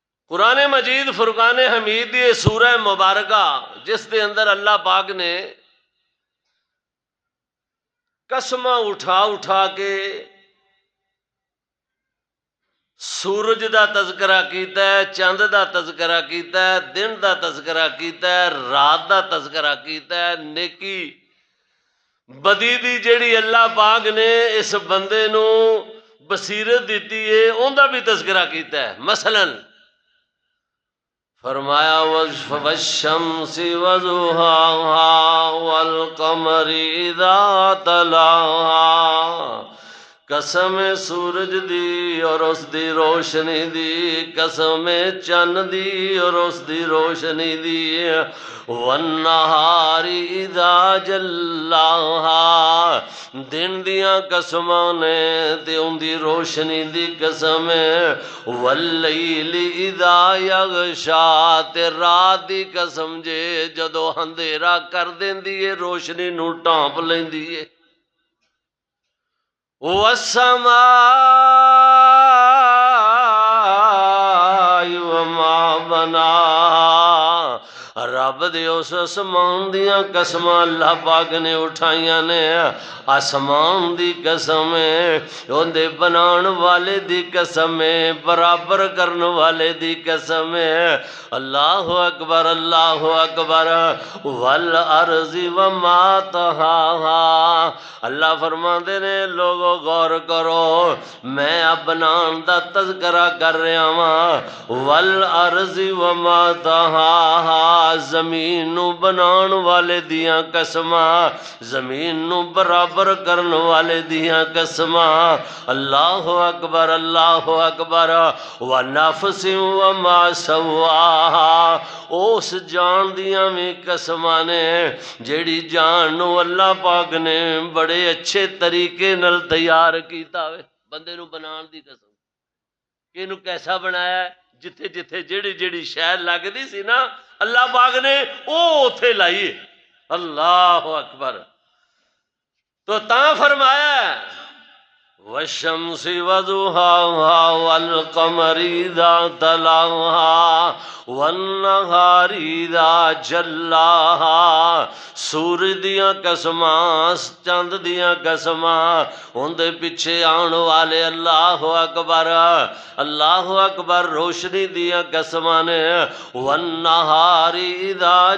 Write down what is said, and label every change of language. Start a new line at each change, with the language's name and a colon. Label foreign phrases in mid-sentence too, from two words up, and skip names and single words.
Punjabi: قرآن مجید فرقان حمید یہ سورہ مبارکہ جس دے اندر اللہ پاک نے قسماں اٹھا اٹھا کے سورج دا تذکرہ کیتا ہے، چاند دا تذکرہ کیتا ہے، دن دا تذکرہ کیتا ہے، رات دا تذکرہ کیتا ہے، نیکی بدی دی جیڑی اللہ پاک نے اس بندے نو بصیرت دیتی ہے ان دا بھی تذکرہ کیتا ہے۔ مثلا فرمایا
Arabic: والشمس وضحاها والقمر اذا تلاها،
Punjabi: قسم سورج دی اور اس دی روشنی دی، قسم چن دی اور اس دی روشنی دی،
Arabic: والنہار اذا جلاها،
Punjabi: دن دیاں قسماں نے تے ان دی روشنی دی قسم،
Arabic: واللیل اذا یغشا،
Punjabi: تے رات دی قسم جے جدو اندھیرا کر دیندی ہے روشنی نو ٹانپ لیندی ہے،
Arabic: والسماء وما بناها،
Punjabi: رب دے اس آسمان دیاں قسماں اللہ پاک نے اٹھائیاں نے، آسمان دی قسم ہے، اندے بنان والے دی قسم ہے، برابر کرن والے دی قسم ہے،
Arabic: اللہ اکبر اللہ اکبر، والارض وما طحاها،
Punjabi: اللہ فرماندے نے لوگو غور کرو میں اب بنان دا تذکرہ کر رہا ہاں،
Arabic: والارض وما طحاها،
Punjabi: زمین نو بنان والے دیاں قسماں، زمین نو برابر کرن والے دیاں قسماں،
Arabic: اللہ اکبر اللہ اکبر، ونفس وما
Punjabi: سواها، اس جان دیاں میں قسماں نے جیڑی جان نو اللہ پاک نے بڑے اچھے طریقے نل تیار کیتا ہوئے، بندے نو بنان دی قسم کہ انہوں کیسا بنایا ہے، جتھے جتھے جیڑی جیڑی شہر لگ دی سی نا اللہ پاک نے او اتھے لائی،
Arabic: اللہ اکبر،
Punjabi: تو تاں فرمایا ہے
Arabic: والشمس وضحاها والقمر اذا تلاها والنہار اذا جلاها،
Punjabi: سورج دیاں قسماں چاند دیاں قسماں ان دے پیچھے آن والے،
Arabic: اللہ اکبر اللہ اکبر،
Punjabi: روشنی دیاں قسماں نے،
Arabic: والنہار اذا